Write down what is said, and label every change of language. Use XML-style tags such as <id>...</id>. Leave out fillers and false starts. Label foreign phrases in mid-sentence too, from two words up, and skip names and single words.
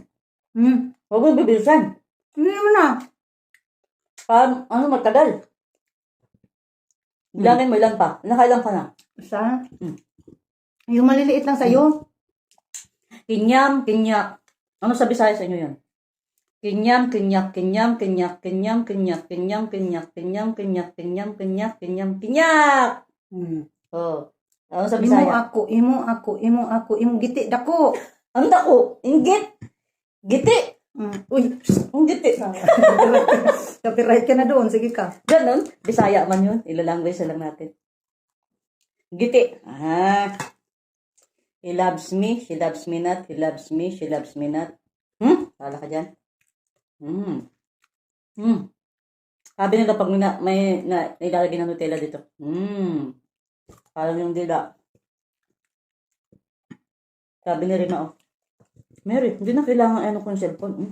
<tl>Huwag mo bibilisan. Hindi naman na. Ano, matagal. Bilangin mo ilan pa. Nakailan ka na? Isa. Yung maliliit lang sa'yo. Kinyam, kinyak. Ano sa Bisaya sa inyo yan? Kinyam, kinyak, kinyam, kinyak, kinyam, kinyak, kinyam, kinyak, kinyam, kinyak, kinyam, kinyak, kinyam, kinyak. Oh. Ano sa</tl> <ceb>Imo</ceb> <tl>Bisaya?</tl> <ceb>ako, imo giti dako.</ceb> <tl>Ano dako? Inggit. Giti. Uy, Ang giti. copyright ka na doon. Sige ka. Ganon. Bisaya man yun. Ila-language na lang natin.</tl> <en>Giti. He loves me. She loves me not. He loves me. She loves me not.</en> <tl>Kala ka dyan? Sabi nila pag may ilalagay ng Nutella dito. Parang yung dila. Sabi ni Rina, oh, Mary, hindi na kailangan ano ko yung cellphone.</tl>